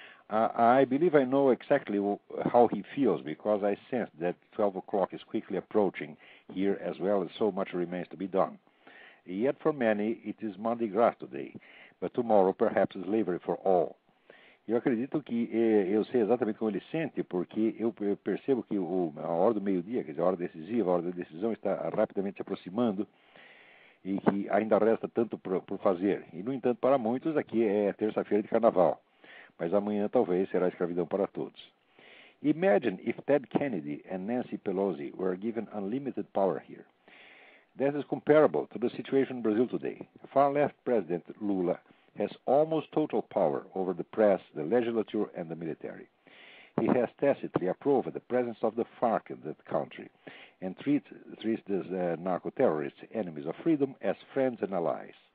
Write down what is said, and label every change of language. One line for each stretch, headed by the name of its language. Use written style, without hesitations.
English: I believe I know exactly how he feels because I sense that 12 o'clock is quickly approaching here as well as so much remains to be done. Yet for many it is Mardi Gras today, but tomorrow perhaps slavery for all.
Portuguese: Eu acredito que eu sei exatamente como ele sente, porque eu percebo que a hora do meio-dia, quer dizer, a hora decisiva, a hora da decisão está rapidamente se aproximando e que ainda resta tanto por fazer. E, no entanto, para muitos aqui é terça-feira de carnaval. Mas amanhã talvez será escravidão para todos.
English: Imagine if Ted Kennedy and Nancy Pelosi were given unlimited power here. That is comparable to the situation in Brazil today. The far-left President Lula has almost total power over the press, the legislature, and the military. He has tacitly approved the presence of the FARC in that country and treats these narco-terrorists, enemies of freedom, as friends and allies.